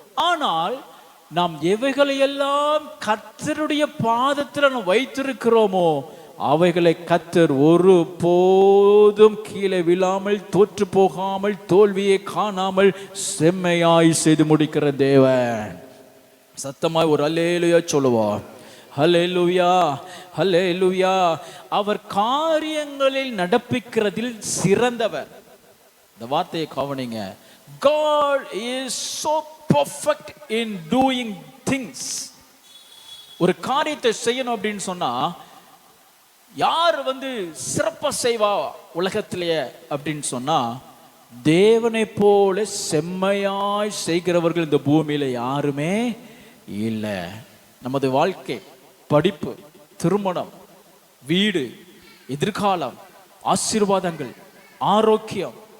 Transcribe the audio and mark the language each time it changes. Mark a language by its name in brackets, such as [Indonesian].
[Tamil] ஆனால் நாம் எவைகளையெல்லாம் கர்த்தருடைய பாதத்தில் நாம் வைத்திருக்கிறோமோ அவைகளை கர்த்தர் ஒரு போதும் கீழே விழாமல், தோற்று போகாமல், தோல்வியை காணாமல் செம்மையாய் செய்து முடிக்கிற தேவன். சத்தமாய் ஒரு அல்லேலூயா சொல்லுவோம். அல்லேலூயா, அல்லேலூயா. அவர் காரியங்களில் நடப்பிக்கிறதில் சிறந்தவர். இந்த வார்த்தையை கவனிங்க. [English] God is so perfect in doing things. [Tamil] ஒரு காரியத்தை செய்யணும் அப்படின்னு சொன்னா யார் சிறப்பா செய்வா உலகத்திலேயே அப்படின்னு சொன்னா, தேவனை போல செம்மையாய் செய்கிறவர்கள் இந்த பூமியில யாருமே இல்லை. நமது வாழ்க்கை, படிப்பு, திருமணம், வீடு, எதிர்காலம், ஆசீர்வாதங்கள், ஆரோக்கியம்.